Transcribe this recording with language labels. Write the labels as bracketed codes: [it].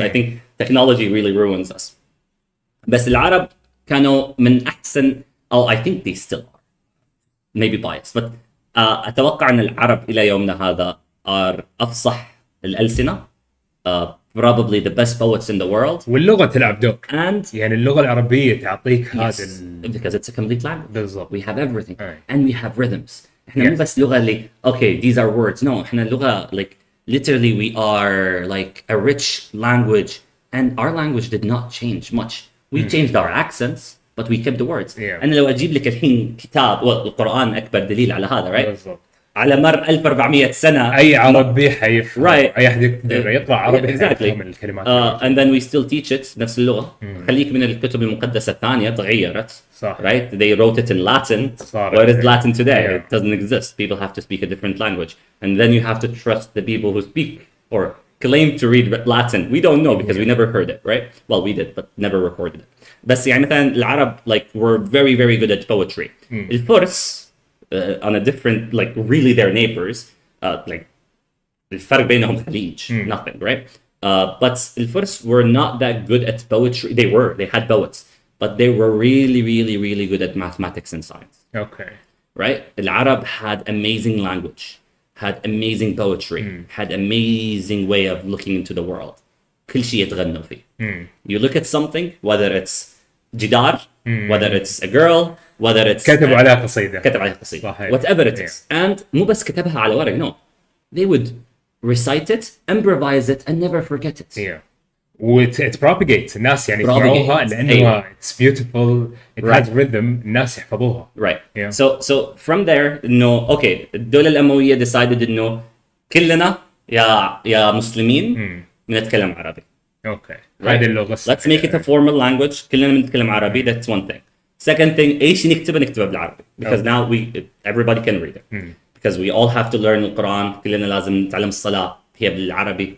[en] I think technology really ruins us. [ar] بس العرب كانوا من أحسن أو [en] I think they still are maybe biased but [ar] أتوقع أن العرب إلى يومنا هذا [en] are [ar] أفصح الألسنة [en] probably the best poets in the world [ar] واللغة تلعب دور [en] and [ar] يعني اللغة العربية تعطيك هذا [en] because it's a complete language [ar] بالضبط. [en] we have everything and we have rhythms [ar] إحنا مو بس لغة اللي [en] okay these are words no [ar] إحنا لغة [en] literally we are a rich language and our language did not change much we changed our accents but we kept the words. [ar] أنا لو أجيب لك الحين كتاب والقرآن أكبر دليل على هذا right? على مر 1400 سنة أي عربي حيفهم [en] right. [ar] أي أحد يقدر يقرأ عربي يفهم الكلمات [en] and then we still teach it [ar] نفس اللغة خليك من الكتب المقدسة الثانية تغيرت صح. [en] right? They wrote it in Latin where is Latin today? It doesn't exist. People have to speak a different language and then you have to trust the people who speak or claimed to read Latin. We don't know because we never heard it, right? Well, we did, but never recorded it. [ar] بس يعني مثلا العرب [en] like were very very good at poetry. الفرس on a different like really their neighbors like [ar] الفرق بينهم خليج [en] nothing, right? But الفرس were not that good at poetry. They had poets, but they were really really really good at mathematics and science. Okay. Right? العرب had amazing language, had amazing poetry, had amazing way of looking into the world. [ar] كل شيء يتغنوا فيه. [en] You look at something, whether it's جدار, whether it's a girl, whether it's [ar] كتبوا عليها قصيدة. كتب عليها قصيدة. صحيح. [en] Whatever it is. [ar] And مو بس كتبها على ورق, no. [en] They would recite it, improvise it, and never forget it. Yeah. it propagates. [ar] الناس يعني يسمعوها لأنه أيوة. [en] it's beautiful, it has rhythm, [ar] الناس يحفظوها. [en] Right. Yeah. So from there [ar] إنه okay الدولة الأموية decided إنه كلنا يا مسلمين بنتكلم عربي. [en] Okay. Right? [ar] هذه اللغة. [en] Let's make it a formal language. [ar] كلنا بنتكلم عربي. [en] That's one thing. Second thing, [ar] أي شيء نكتبه بالعربي. [en] Because now everybody can read it. Because we all have to learn القرآن. [ar] كلنا لازم نتعلم الصلاة هي بالعربي.